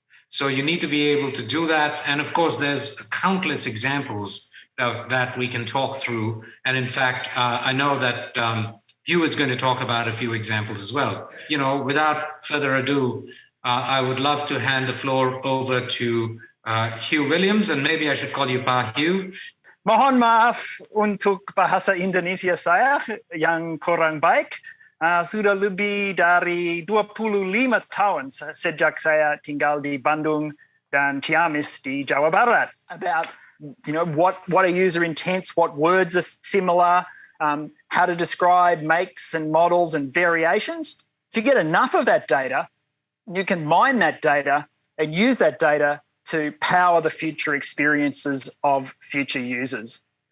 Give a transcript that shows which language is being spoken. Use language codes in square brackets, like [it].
[en] So you need to be able to do that. And of course, there's countless examples that we can talk through. And in fact, I know that Hugh is going to talk about a few examples as well. Without further ado, I would love to hand the floor over to Hugh Williams, and maybe I should call you Pa Hugh. [id] Mohon maaf untuk bahasa Indonesia saya yang kurang baik. Sudah lebih dari 25 tahun sejak saya tinggal di Bandung dan Ciamis di Jawa Barat. [en] About what a user intents, what words are similar, how to describe makes and models and variations. If you get enough of that data, you can mine that data and use that data to power the future experiences of future users.